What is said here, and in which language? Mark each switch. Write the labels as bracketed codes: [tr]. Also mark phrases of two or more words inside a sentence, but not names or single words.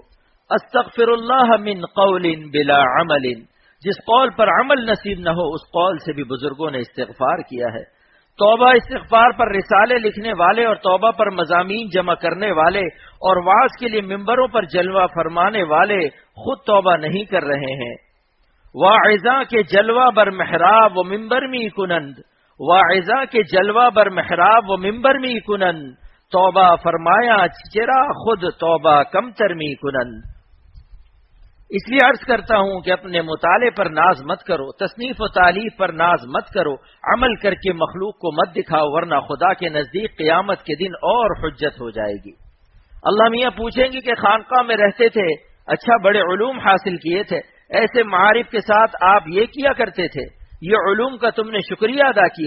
[ar] استغفر اللہ من قول بلا عمل، [ur] جس قول پر عمل نصیب نہ ہو اس قول سے بھی بزرگوں نے استغفار کیا ہے۔ توبہ استغفار پر رسالے لکھنے والے اور توبہ پر مضامین جمع کرنے والے اور وعظ کے لیے ممبروں پر جلوہ فرمانے والے خود توبہ نہیں کر رہے ہیں۔ [fa] واعظاں کے جلوہ بر محراب و ممبر می کنند، واعظاں کے جلوہ بر محراب و ممبر می کنند، توبہ فرمایا چرا خود توبہ کم ترمی کنند۔ [ur] اس لیے عرض کرتا ہوں کہ اپنے مطالعے پر ناز مت کرو، تصنیف و تالیف پر ناز مت کرو، عمل کر کے مخلوق کو مت دکھاؤ، ورنہ خدا کے نزدیک قیامت کے دن اور حجت ہو جائے گی۔ اللہ میاں پوچھیں گے کہ خانقاہ میں رہتے تھے، اچھا بڑے علوم حاصل کیے تھے، ایسے معارف کے ساتھ آپ یہ کیا کرتے تھے، یہ علوم کا تم نے شکریہ ادا کیا۔